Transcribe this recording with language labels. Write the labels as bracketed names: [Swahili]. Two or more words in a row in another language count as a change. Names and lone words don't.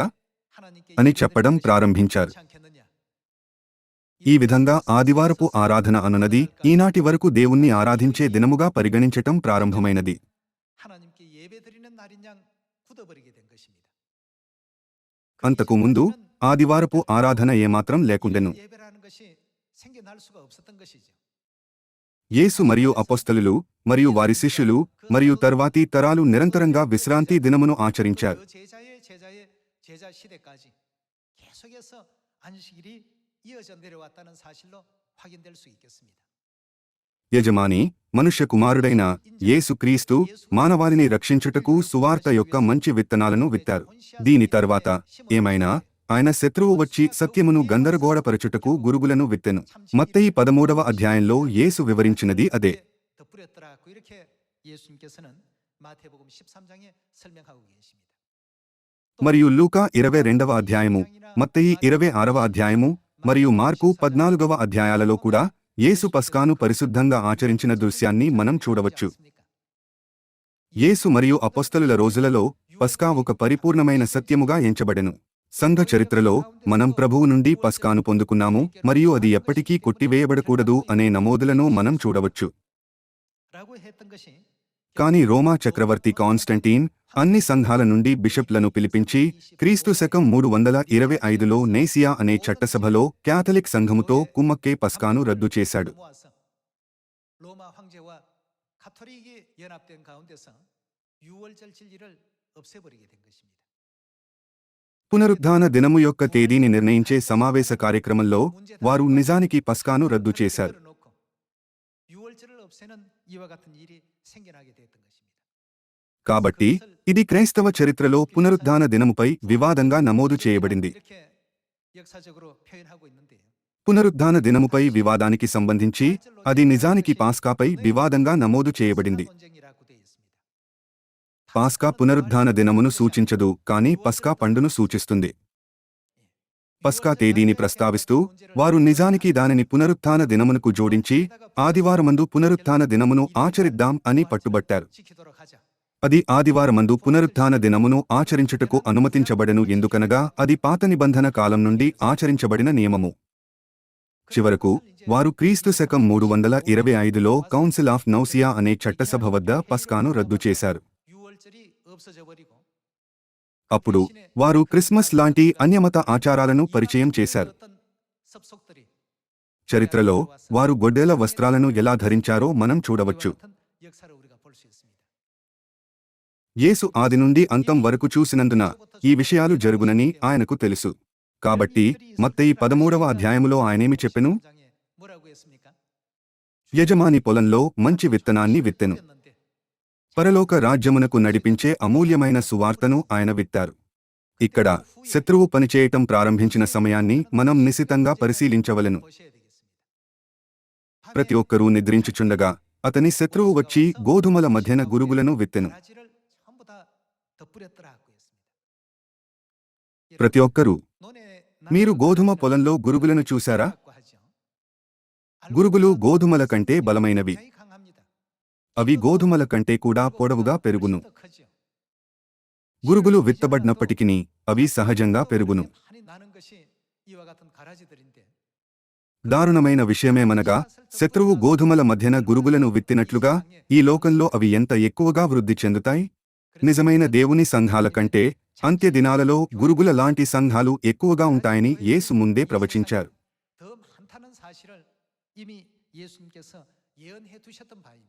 [Korean] 하나님께 [Telugu] అని చెప్పడం ప్రారంభించారు. [Korean] 않겠느냐? [Telugu] ఈ విధంగా ఆదివారపు ఆరాధన అనునది ఈనాటి వరకు దేవుణ్ణి ఆరాధించే దినముగా పరిగణించటం ప్రారంభమైనది. [Korean] 하나님께 예배드리는 날인 양 굳어버리게 된 것입니다. [Telugu] అంతకు ముందు ఆదివారపు ఆరాధన ఏమాత్రం లేకుండెను. [Korean] 예배라는 것이 생겨날 수가 없었던 것이죠. [Telugu] యేసు మరియు అపోస్తలులు మరియు వారి శిష్యులు మరియు తర్వాతి తరాలు నిరంతరంగా విశ్రాంతి దినమును ఆచరించారు. [Korean] 그 제자의 제자 시대까지 계속해서 안식일이 이어져 내려왔다는 사실로 확인될 수 있겠습니다. [Telugu] యజమాని మనుష్య కుమారుడైన యేసు క్రీస్తు మానవాళిని రక్షించుటకు సువార్త యొక్క మంచి విత్తనాలను విత్తారు. దీని తర్వాత ఏమైనా ఆయన శత్రువు వచ్చి సత్యమును గందరగోళపరచుటకు గురుగులను విత్తెను. మత్తయి 13వ అధ్యాయంలో యేసు వివరించినది అదే. [Korean] 덧뿌렸더라고 이렇게 예수님께서는 마태복음 13장에 설명하고 계십니다. [Telugu] మరియు లూకా 22వ అధ్యాయము, మత్తయి 26వ అధ్యాయము మరియు మార్కు 14వ అధ్యాయాలలో కూడా యేసు పస్కాను పరిశుద్ధంగా ఆచరించిన దృశ్యాన్ని మనం చూడవచ్చు. యేసు మరియు అపొస్తలుల రోజులలో పస్కా ఒక పరిపూర్ణమైన సత్యముగా ఎంచబడెను. సంఘ చరిత్రలో మనం ప్రభువు నుండి పస్కాను పొందుకున్నాము మరియు అది ఎప్పటికీ కొట్టివేయబడకూడదు అనే నమోదులను మనం చూడవచ్చు. కాని రోమా చక్రవర్తి కాన్స్టంటీన్ అన్ని సంఘాల నుండి బిషప్లను పిలిపించి క్రీస్తు శకం 325లో నేసియా అనే చట్టసభలో క్యాథలిక్ సంఘముతో కుమ్మక్కే పస్కాను రద్దు చేశాడు. [Korean] 로마 황제와 가톨릭이 연합된 가운데서 유월절 진리를 없애버리게 된 것입니다. [Telugu] పునరుద్ధాన దినము యొక్క తేదీని నిర్ణయించే సమావేశ కార్యక్రమంలో వారు నిజానికి పస్కాను రద్దు చేశారు. [Korean] 유월절을 없애는 이와 같은 일이 생겨나게 되었던 것입니다. [Telugu] కాబట్టి ఇది క్రైస్తవ చరిత్రలో పునరుద్ధాన దినముపై వివాదంగా నమోదు చేయబడింది. [Korean] 이렇게 역사적으로 표현하고 있는데요. [Telugu] పునరుద్ధాన దినముపై వివాదానికి సంబంధించి అది నిజానికి పాస్కాపై వివాదంగా నమోదు చేయబడింది. [Korean] 논쟁이라고 되어 있습니다. [Telugu] పాస్కా పునరుద్ధాన దినమును సూచించదు, కానీ పస్కా పండును సూచిస్తుంది. పస్కా తేదీని ప్రస్తావిస్తూ వారు నిజానికి దానిని పునరుత్థాన దినమునకు జోడించి ఆదివారమందు పునరుత్థాన దినమును ఆచరిద్దాం అని పట్టుబట్టారు. [Korean] 지키도록 하자. [Telugu] అది ఆదివారమందు పునరుత్థాన దినమును ఆచరించుటకు అనుమతించబడెను, ఎందుకనగా అది పాత నిబంధన కాలం నుండి ఆచరించబడిన నియమము. చివరకు వారు క్రీస్తు శకం 325లో కౌన్సిల్ ఆఫ్ నౌసియా అనే చట్టసభ వద్ద పస్కాను రద్దు చేశారు. [Korean] 유월절이 없어져 버리고 [Telugu] అప్పుడు వారు క్రిస్మస్ లాంటి అన్యమత ఆచారాలను పరిచయం చేశారు. [Korean] 어떤 섭속들이 [Telugu] చరిత్రలో వారు గొడ్డేల వస్త్రాలను ఎలా ధరించారో మనం చూడవచ్చు. [Korean] 같은 역사를 우리가 볼 수 있습니다. [Telugu] యేసు ఆది నుండి అంతం వరకు చూసినందున ఈ విషయాలు జరుగునని ఆయనకు తెలుసు. కాబట్టి మత్తయి 13వ అధ్యాయములో ఆయనేమి చెప్పెను? [Korean] 장에 뭐라고 했습니까? [Telugu] యజమాని పొలంలో మంచి విత్తనాన్ని విత్తెను. [Korean] 였는데 [Telugu] పరలోక రాజ్యమునకు నడిపించే అమూల్యమైన సువార్తను ఆయన విత్తారు. ఇక్కడ శత్రువు పనిచేయటం ప్రారంభించిన సమయాన్ని మనం నిశితంగా పరిశీలించవలెను. [Korean] 보셔야 되겠습니다. [Telugu] ప్రతి ఒక్కరూ నిద్రించుచుండగా అతని శత్రువు వచ్చి గోధుమల మధ్యన గురుగులను విత్తెను. [Korean] 가지를 전부 다 덧뿌렸더라고 했습니다. [Telugu] ప్రతి ఒక్కరూ [Korean] 논에 [Telugu] మీరు గోధుమ పొలంలో గురుగులను చూశారా? [Korean] 라고 하죠. [Telugu] గురుగులు గోధుమల కంటే బలమైనవి. [Korean] 굉장히 강합니다. [Telugu] అవి గోధుమల కంటే కూడా పొడవుగా పెరుగును. [Korean] 훨씬 더 크죠. [Telugu] గురుగులు విత్తబడినప్పటికిని అవి సహజంగా పెరుగును. [Korean] 많이 나는 것이 이와 같은 가라지들인데 [Telugu] దారుణమైన విషయమేమనగా శత్రువు గోధుమల మధ్యన గురుగులను విత్తినట్లుగా ఈ లోకంలో అవి ఎంత ఎక్కువగా వృద్ధి చెందుతాయి? నిజమైన దేవుని సంఘాల కంటే అంత్య దినాలలో గురుగుల లాంటి సంఘాలు ఎక్కువగా ఉంటాయని యేసు ముందే ప్రవచించారు. [Korean] 더 많다는 사실을 이미 예수님께서 예언해 두셨던 바입니다.